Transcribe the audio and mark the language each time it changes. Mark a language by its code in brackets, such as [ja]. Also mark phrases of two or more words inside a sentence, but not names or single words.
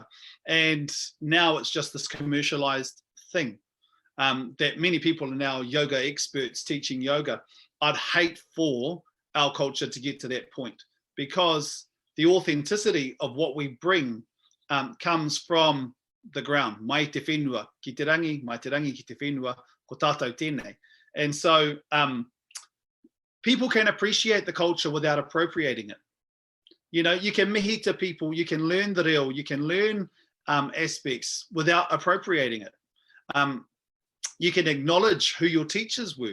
[en] And now it's just this commercialized thing that many people are now yoga experts teaching yoga. I'd hate for our culture to get to that point, because the authenticity of what we bring comes from the ground. [mi] Mai te whenua ki te rangi, mai te rangi ki te whenua, ko tātou tēnei. [en] And so people can appreciate the culture without appropriating it. You know, you can mihi to people, you can learn the reo, you can learn aspects without appropriating it. You can acknowledge who your teachers were.